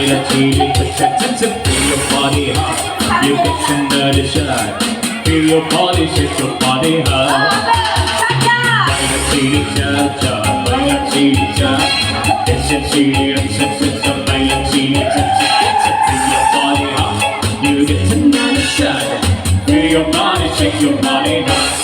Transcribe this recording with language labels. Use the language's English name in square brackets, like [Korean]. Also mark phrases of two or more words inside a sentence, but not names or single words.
[English] feeling protected. Feel your body hot. You get another shot. Feel your body shake your body hot. [Spanish] Baila chili cha cha, baila chili cha. [English] Dance chili cha cha cha, [Spanish] baila chili cha cha. [English] Feel your body hot. You get another shot. Feel your body shake your body hot.